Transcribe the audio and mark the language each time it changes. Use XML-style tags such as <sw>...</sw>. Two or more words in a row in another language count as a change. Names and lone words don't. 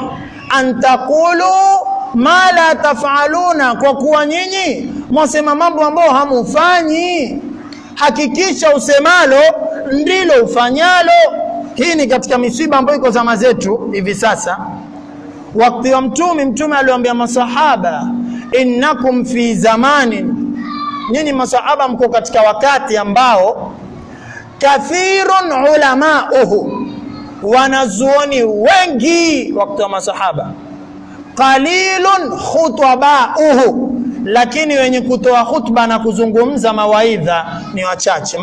<ar>أن تقولوا ما لا تفعلون,</ar> <sw>kwa kuwa nyinyi mwasema mambo ambao hamufanyi. Hakikisha usemalo ndilo ufanyalo. Hii ni katika misiba ambayo iko zama zetu hivi sasa. Wakati wa Mtume aliwaambia masahaba,</sw> <ar>إنكم في زمان,</ar> <sw>nyinyi masahaba mko katika wakati ambao</sw> <ar>كثير علماؤه,</ar> <sw>wanazuoni wengi wakati wa masahaba,</sw> <ar>قليل خطباؤه,</ar> <sw>lakini wenye kutoa khutba na kuzungumza mawaidha ni wachache.</sw>